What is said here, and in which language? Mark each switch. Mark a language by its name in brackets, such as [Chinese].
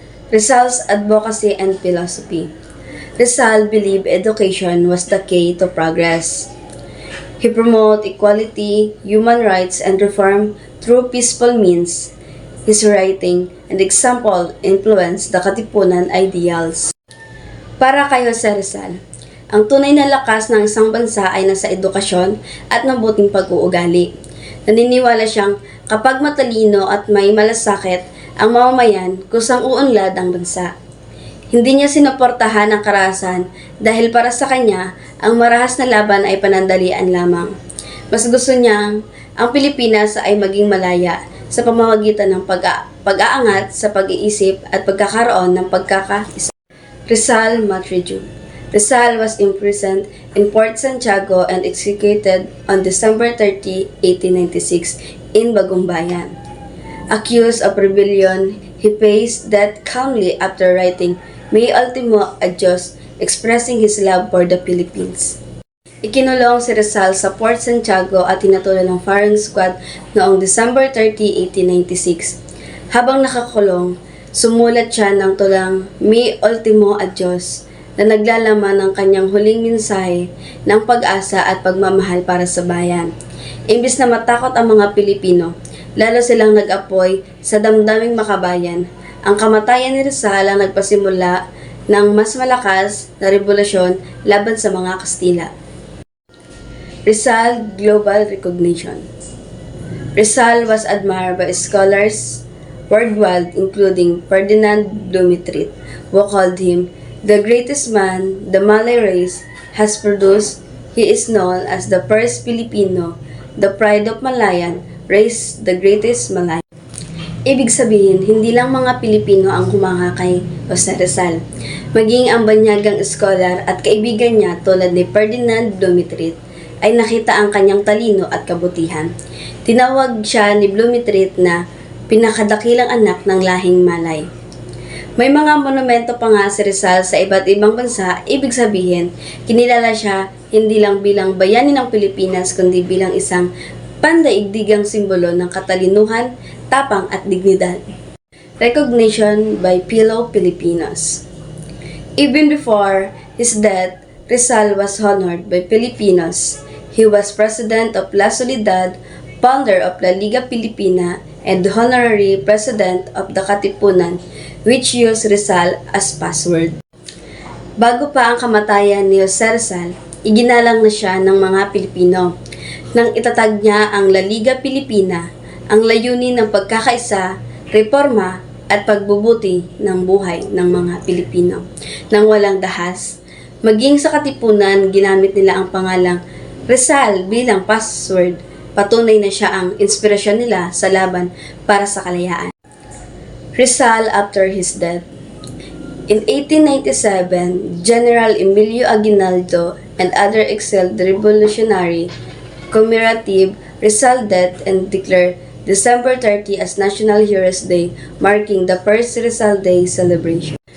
[English] Rizal's advocacy and philosophy. Rizal believed education was the key to progress. He promoted equality, human rights, and reform through peaceful means. His writing and example influenced the Katipunan ideals. [Filipino] Para kay Jose Rizal, ang tunay na lakas ng isang bansa ay nasa edukasyon at mabuting pag-uugali. Naniniwala siyang kapag matalino at may malasakit ang mamamayan, kusang uunlad ang bansa. Hindi niya sinuportahan ang karahasan dahil para sa kanya, ang marahas na laban ay panandalian lamang. Mas gusto niyang ang Pilipinas ay maging malaya sa pamamagitan ng pag-aangat sa pag-iisip at pagkakaroon ng pagkakaisa. [English] Rizal Martyrdom. Rizal was imprisoned in Port Santiago and executed on December 30, 1896 in Bagumbayan. Accused of rebellion, he faced death calmly after writing May Ultimo Adios, expressing his love for the Philippines. [Filipino] Ikinulong si Rizal sa Port Santiago at tinatulan ng firing squad noong December 30, 1896. Habang nakakulong, sumulat siya ng tulang May Ultimo Adios na naglalaman ng kanyang huling mensahe ng pag-asa at pagmamahal para sa bayan. Imbis na matakot ang mga Pilipino, lalo silang nag-apoy sa damdaming makabayan. Ang kamatayan ni Rizal ang nagpasimula ng mas malakas na revolusyon laban sa mga Kastila. [English] Rizal Global Recognition. Rizal was admired by scholars worldwide including Ferdinand Dumitrit, who called him the greatest man the Malay race has produced. He is known as the first Filipino, the pride of Malayan race, the greatest Malayan. [Filipino] Ibig sabihin, hindi lang mga Pilipino ang humanga kay Jose Rizal. Maging ang banyagang scholar at kaibigan niya tulad ni Ferdinand Dumitrit ay nakita ang kanyang talino at kabutihan. Tinawag siya ni Dumitrit na pinakadakilang anak ng lahing Malay. May mga monumento pa nga si Rizal sa iba't ibang bansa, ibig sabihin, kinilala siya hindi lang bilang bayani ng Pilipinas kundi bilang isang pandaigdigang simbolo ng katalinuhan, tapang at dignidad. [English] Recognition by fellow Filipinos. Even before his death, Rizal was honored by Filipinos. He was president of La Soledad, founder of La Liga Pilipina, and honorary president of the Katipunan, which used Rizal as password. [Filipino] Bago pa ang kamatayan ni Jose Rizal, iginalang na siya ng mga Pilipino. Nang itatag niya ang La Liga Pilipina, ang layunin ng pagkakaisa, reforma at pagbubuti ng buhay ng mga Pilipino. Nang walang dahas, maging sa Katipunan, ginamit nila ang pangalang Rizal bilang password. Patunay na siya ang inspirasyon nila sa laban para sa kalayaan. [English] Rizal after his death. In 1897, General Emilio Aguinaldo and other exiled revolutionary commemorative Rizal death and declared December 30 as National Heroes Day, marking the first Rizal Day celebration.